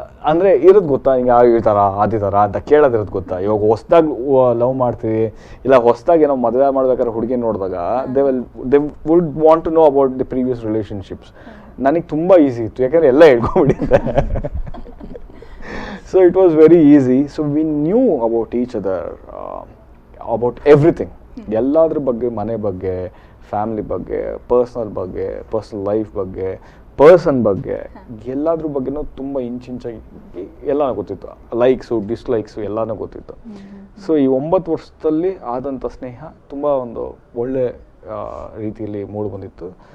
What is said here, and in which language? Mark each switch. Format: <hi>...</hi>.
<kn>ಅಂದರೆ ಇರೋದು ಗೊತ್ತಾ, ಹಿಂಗೆ ಈ ಥರ ಅದೇ ಥರ ಅಂತ ಕೇಳೋದಿರೋದು ಗೊತ್ತಾ. ಇವಾಗ ಹೊಸ್ದಾಗಿ ಲವ್ ಮಾಡ್ತೀವಿ, ಇಲ್ಲ ಹೊಸ್ದಾಗಿ ಏನೋ ಮದುವೆ ಮಾಡ್ಬೇಕಾದ್ರೆ ಹುಡುಗಿ ನೋಡಿದಾಗ</kn> <en>They would want to know about the previous relationships.</en> <kn>ನನಗೆ ತುಂಬ ಈಸಿ ಇತ್ತು, ಯಾಕಂದರೆ ಎಲ್ಲ ಹೇಳ್ಕೊಂಡ್ಬಿಟ್ಟಿದ್ದೆ.</kn> <en>So it was very easy. So we knew about each other, about everything.</en> <kn>ಎಲ್ಲದ್ರ ಬಗ್ಗೆ, ಮನೆ ಬಗ್ಗೆ, ಫ್ಯಾಮಿಲಿ ಬಗ್ಗೆ, ಪರ್ಸ್ನಲ್ ಲೈಫ್ ಬಗ್ಗೆ, ಪರ್ಸನ್ ಬಗ್ಗೆ, ಎಲ್ಲದ್ರ ಬಗ್ಗೆನೂ ತುಂಬ ಇಂಚಾಗಿ ಎಲ್ಲನೂ ಗೊತ್ತಿತ್ತು. ಲೈಕ್ಸು, ಡಿಸ್ಲೈಕ್ಸು ಎಲ್ಲನೂ ಗೊತ್ತಿತ್ತು. ಸೊ ಈ 9 ವರ್ಷದಲ್ಲಿ ಆದಂಥ ಸ್ನೇಹ ತುಂಬ ಒಂದು ಒಳ್ಳೆ ರೀತಿಯಲ್ಲಿ ಮೂಡಿ ಬಂದಿತ್ತು.</kn>